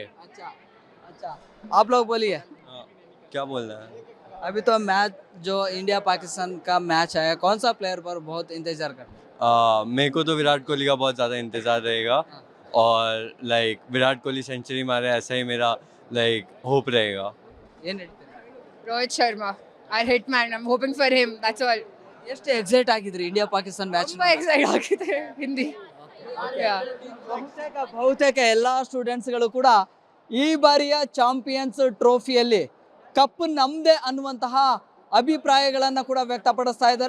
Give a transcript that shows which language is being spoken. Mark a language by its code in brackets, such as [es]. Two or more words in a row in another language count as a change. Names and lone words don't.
[hi] अच्छा, आप लोग बोलिए. क्या बोलना है? अभी तो मैच जो इंडिया पाकिस्तान का मैच है, कौन सा प्लेयर पर बहुत इंतजार करते हैं? मेरे को तो विराट कोहली का बहुत ज़्यादा इंतज़ार रहेगा. और विराट कोहली सेंचुरी मारे, ऐसा ही मेरा होप रहेगा. [kn] ಏನು ಹೇಳ್ತೀರಿ? [en] Rohit Sharma, I hit man, I am hoping for him, that's all. [kn] ಎಷ್ಟು ಎಕ್ಸೈಟ್ ಆಗಿದ್ರಿ ಇಂಡಿಯಾ ಪಾಕಿಸ್ತಾನ ಮ್ಯಾಚ್? ತುಂಬ ಎಕ್ಸೈಟ್ ಆಗಿದೆ. ಹಿಂದಿ ಬಹುತೇಕ ಎಲ್ಲ ಸ್ಟೂಡೆಂಟ್ಸ್ಗಳು ಕೂಡ ಈ ಬಾರಿಯ ಚಾಂಪಿಯನ್ಸ್ ಟ್ರೋಫಿಯಲ್ಲಿ ಕಪ್ ನಮ್ದೇ ಅನ್ನುವಂತಹ ಅಭಿಪ್ರಾಯಗಳನ್ನು ಕೂಡ ವ್ಯಕ್ತಪಡಿಸ್ತಾ ಇದ್ದಾರೆ.